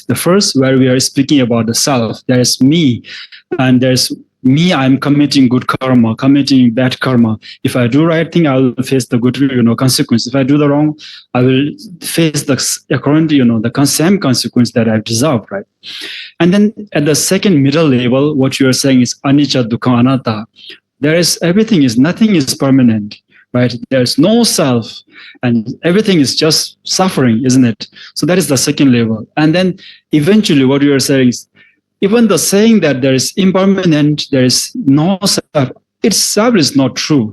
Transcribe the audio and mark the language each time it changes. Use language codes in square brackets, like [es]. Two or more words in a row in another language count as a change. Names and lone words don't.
[en] The first, where we are speaking about the self, there's me, and there's me, I'm committing good karma, committing bad karma. If I do right thing, I will face the good, consequence. If I do the wrong, I will face the same consequence that I've deserved, right? And then at the second middle level, what you are saying is [pi] anicca, dukkha, anatta. [en] Nothing is permanent, right? There's no self, and everything is just suffering, isn't it? So that is the second level. And then eventually what you are saying is, even the saying that there is impermanent, there is no self, itself is not true.